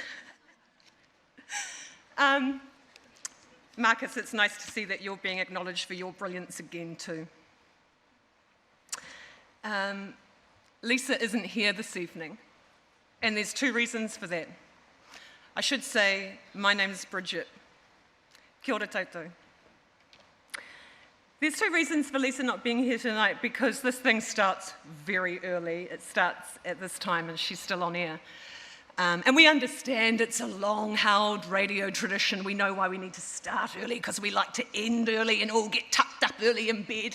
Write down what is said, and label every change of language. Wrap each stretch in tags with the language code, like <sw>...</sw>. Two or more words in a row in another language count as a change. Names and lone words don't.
<en>Marcus, it's nice to see that you're being acknowledged for your brilliance again, too. Lisa isn't here this evening, and there's two reasons for that. I should say, my name's Bridget.</en> <mi>Kia ora tautau.</mi> <en>There's two reasons for Lisa not being here tonight, because this thing starts very early. It starts at this time and she's still on air. And we understand it's a long-held radio tradition. We know why we need to start early, because we like to end early and all get tucked up early in bed.</en>